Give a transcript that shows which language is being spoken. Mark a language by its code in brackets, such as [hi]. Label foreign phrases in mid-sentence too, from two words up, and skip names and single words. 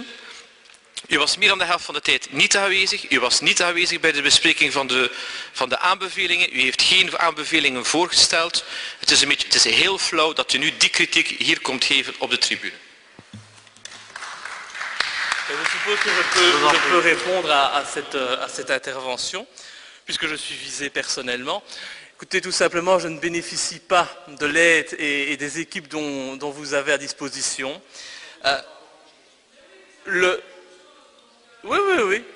[nl] U was meer dan de helft van de tijd niet aanwezig. U was niet aanwezig bij de bespreking van de aanbevelingen. U heeft geen aanbevelingen voorgesteld. Het is heel flauw dat u nu die kritiek hier komt geven op de tribune. [fr] Je suppose que je peux répondre à cette intervention, puisque je suis visé personnellement. Écoutez, tout simplement, je ne bénéficie pas de l'aide et des équipes dont vous avez à disposition. Oui.